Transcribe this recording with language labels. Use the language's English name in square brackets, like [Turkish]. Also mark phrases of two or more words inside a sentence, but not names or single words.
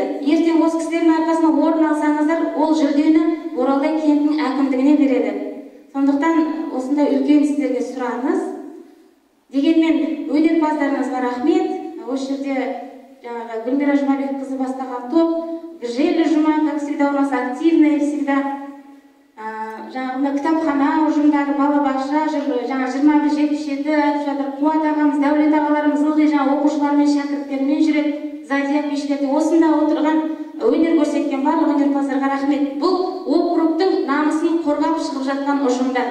[Kazakh] Ертең осы кісілердің арқасында орын алсаңыздар, ол жүлдені Боралдай кентінің әкімдігіне береді. Сондықтан осындай үлкен сіздерге сұраныс. Дегенмен өнерпаздарыңызға рахмет. Осы жерде жаңағы Гүлмира Жұмабекқызы бастаған топ, желі жұма, [Russian] как всегда, у нас активная всегда. [Kazakh] Жаңағы кітапхана ұжымдары, балабақша, жаңа 21-77 айтып жатыр, Қуат ағамыз, Дәулет ағаларымыз ылғи жаңа оқушылармен, шәкірттермен жүреді, Задия мешіттерде осында отырған өнер көрсеткен барлық өнерпаздарға рахмет. Бұл округтың намысын қорғап шығып жатқан ұжымдар.